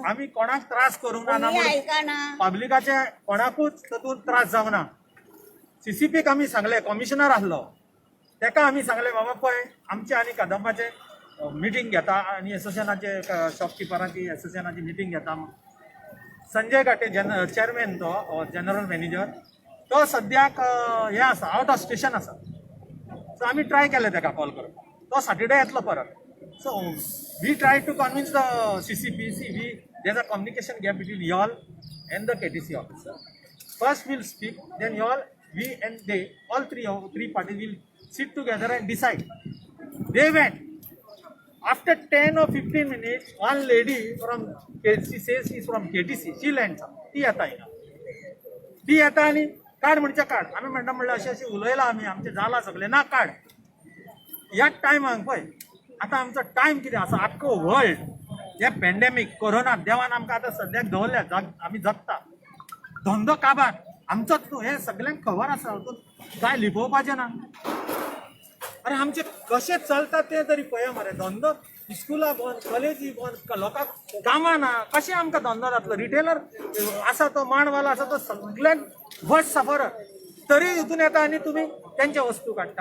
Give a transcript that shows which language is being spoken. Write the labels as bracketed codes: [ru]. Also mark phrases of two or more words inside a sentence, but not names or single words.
[kok] आम्ही कोणाक त्रास करूंक ना पब्लिकाचे कोणाकूच तातूंत त्रास जावं ना CCPक आमी सांगले कमिशनर आसलो तेका आमी सांगले बाबा पळय आमचे आनी कदंबाचे मिटींग घेता आनी एसोसिएशनाचे शॉपकिपरांची एसोसिएशनाची मिटींग घेता संजय घाटे चेअरमॅन तो [en] general manager [kok] तो सद्याक हे आसा [en] out of station [kok] आसा सो आमी ट्राय केले तेका कॉल करून तो सॅटर्डे येतलो परत [en] So we tried to convince the CCP. See, there's a communication gap between y'all and the KTC officer. First we'll speak, then y'all, we and they, all three parties will sit together and decide. They went. After 10 or 15 minutes, one lady from KTC says she's from KTC. She lands up. [kok] ती येता आणि काढ म्हणजे काढ आम्ही मॅडम म्हणलं अशी अशी उलयला आम्ही आमचे जाला सगळे ना काढ याच टायमाक पळय आता आमचो टायम कितें आसा आख्खो वर्ल्ड हे पॅन्डेमीक कोरोना देवान आमकां आतां सद्याक दवरल्या आमी जगता धंदो काबार आमचोच न्हू हे सगळ्यांक खबर आसा काय लिपोवपाचें ना अरे आमचे कशें चलता तें तरी पळय मरे धंदो स्कुलां बंद कॉलेजी बंद लोकांक कामां ना कशें आमकां धंदो जातलो रिटेलर आसा तो मांडवालो आसा तो सगळ्यांक [en] worst suffer [kok] तरी हितून येता आणि तुम्ही त्यांच्या वस्तू काढता.